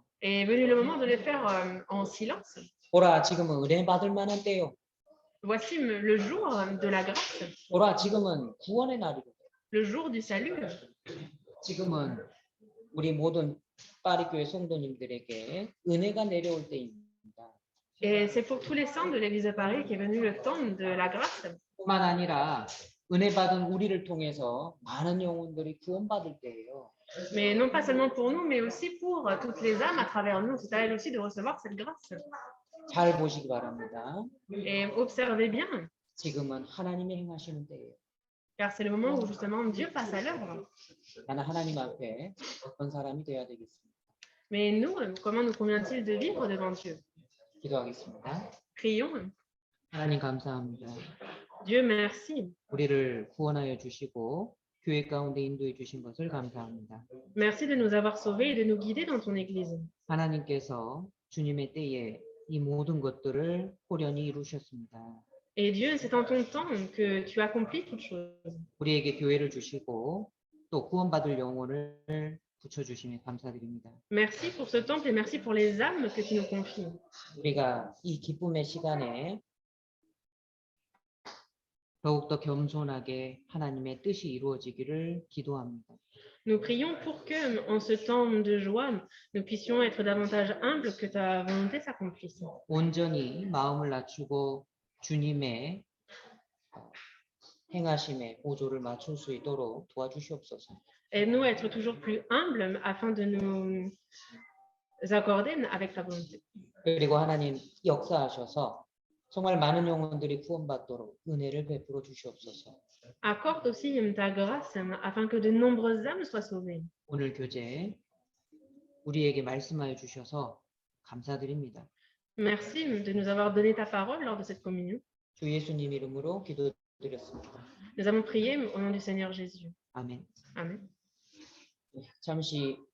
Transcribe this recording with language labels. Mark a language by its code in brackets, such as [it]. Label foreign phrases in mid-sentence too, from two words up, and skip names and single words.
[fr] Et est venu le moment de les faire en silence. [ko] 보라, 지금은 은혜 받을 만한 때요. [fr] Voici le jour de la grâce, [ko] 보라, 지금은 구원의 날이고, [fr] le jour du salut. [ko] 지금은 우리 모든 파리교회 성도님들에게 은혜가 내려올 때입니다. [fr] Et c'est pour tous les saints de l'église de Paris qu'est venu le temps de la grâce. [ko] 뿐만 아니라 은혜 받은 우리를 통해서 많은 영혼들이 구원받을 때예요. [fr] Mais non pas seulement pour nous, mais aussi pour toutes les âmes à travers nous. C'est à elles aussi de recevoir cette grâce. [ko] 잘 보시기 바랍니다. [fr] Et observez bien, [ko] 지금은 하나님이 행하시는 때예요. [fr] car c'est le moment où justement Dieu passe à l'œuvre. [ko] 나는 하나님 앞에 어떤 사람이 되어야 되겠습니까? [fr] Mais nous, comment nous convient-il de vivre devant Dieu? [ko] 기도하겠습니다. [fr] Prions. [ko] 하나님 감사합니다. [fr] Dieu merci. [ko] 우리를 구원하여 주시고 교회 가운데 인도해 주신 것을 감사합니다. [fr] Merci de nous avoir sauvés et de nous guider dans ton église. [ko] 하나님께서 주님의 때에 이 모든 것들을 호련히 이루셨습니다. [fr] Et Dieu, c'est en ton temps que tu accomplis toutes choses. [ko] 우리에게 교회를 주시고 또 구원받을 영혼을 붙여주심에 감사드립니다. [fr] Merci pour ce temple et merci pour les âmes que tu nous confies. [ko] 우리가 이 기쁨의 시간에 더욱더 겸손하게 하나님의 뜻이 이루어지기를 기도합니다. [fr] Nous prions pour que, en ce temps de joie, nous puissions être davantage humbles, que ta volonté s'accomplisse. [ko] 온전히 마음을 낮추고 주님의 행하심에 보조를 맞출 수 있도록 도와주시옵소서. [fr] Aide-nous à être toujours plus humbles afin de nous accorder avec ta volonté. [ko] 그리고 하나님 역사하셔서 정말 많은 영혼들이 구원받도록 은혜를 베풀어 주시옵소서. [fr] Accorde aussi ta grâce afin que de nombreuses âmes soient sauvées. [ko] 오늘 교제 우리에게 말씀하여 주셔서 감사드립니다. [fr] Merci de nous avoir donné ta parole lors de cette communion. [ko] 주 예수님 이름으로 기도드렸습니다. [fr] Nous avons prié au nom du Seigneur Jésus. [ko] 아멘. [fr] Amen. [ko] 잠시